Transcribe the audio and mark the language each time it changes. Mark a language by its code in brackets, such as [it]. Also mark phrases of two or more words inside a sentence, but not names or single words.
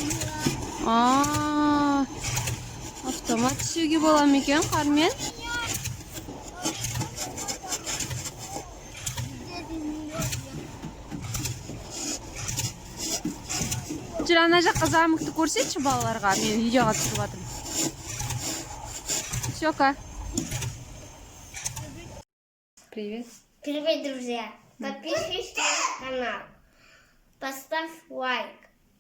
[kk] Автомат түсуге бола ма екен қармен? Жүр, ана жаққа замокты көрсетші балаларға. Мен видеоға түсіріп жатырмын. Сёка. [ru] Привет. Привет, друзья! Подпишись на канал, поставь лайк.